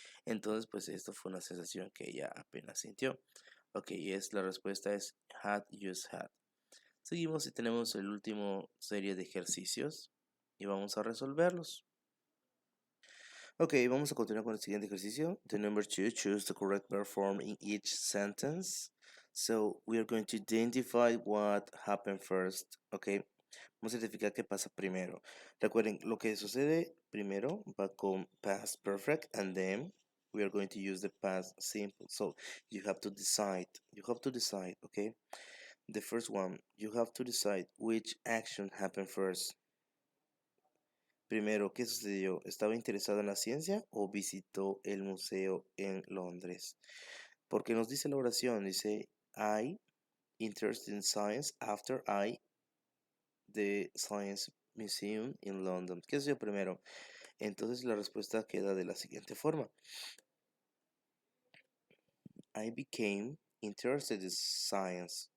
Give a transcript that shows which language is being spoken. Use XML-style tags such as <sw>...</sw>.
<es>Entonces, pues esto fue una sensación que ella apenas sintió. Ok, la respuesta es</es> <en>had, just had.</en> <es>Seguimos y tenemos el último serie de ejercicios y vamos a resolverlos. Ok, vamos a continuar con el siguiente ejercicio.</es> <en>The number two, choose the correct verb form in each sentence. So we are going to identify what happened first.</en> <es>Ok, vamos a identificar qué pasa primero. Recuerden, lo que sucede primero va con</es> <en>past perfect and then we are going to use the past simple. So you have to decide. Okay? The first one, you have to decide which action happened first.</en> <es>Primero, ¿qué sucedió? ¿Estaba interesado en la ciencia o visitó el museo en Londres? Porque nos dice la oración, dice,</es> <en>I interested in science after the Science Museum in London.</en> <es>¿Qué sucedió primero? Entonces la respuesta queda de la siguiente forma.</es> <en>I became interested in science.</en>